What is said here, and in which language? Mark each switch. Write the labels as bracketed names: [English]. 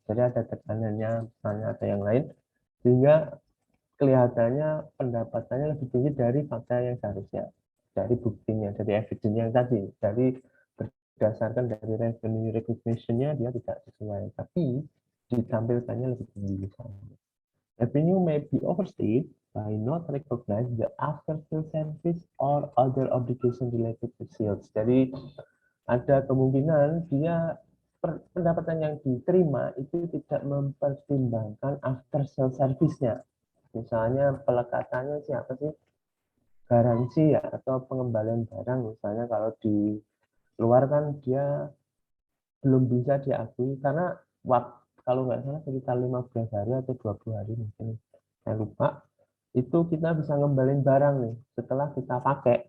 [Indonesian] Jadi ada tekanannya misalnya atau yang lain sehingga kelihatannya pendapatannya lebih tinggi dari fakta yang seharusnya, dari buktinya, dari evidence yang tadi, dari berdasarkan dari revenue recognition-nya dia tidak sesuai, tapi ditampilkannya lebih tinggi misalnya. [English] Revenue may be overstated by not recognize the after sales service or other obligation related to sales. [Indonesian] Jadi ada kemungkinan dia pendapatan yang diterima itu tidak mempertimbangkan after sales service-nya. Misalnya pelekatannya siapa sih? Garansi ya atau pengembalian barang misalnya kalau di luar kan dia belum bisa diakui karena waktu kalau nggak salah sekitar 15 hari atau 20 hari mungkin saya lupa itu kita bisa ngembalin barang nih setelah kita pakai.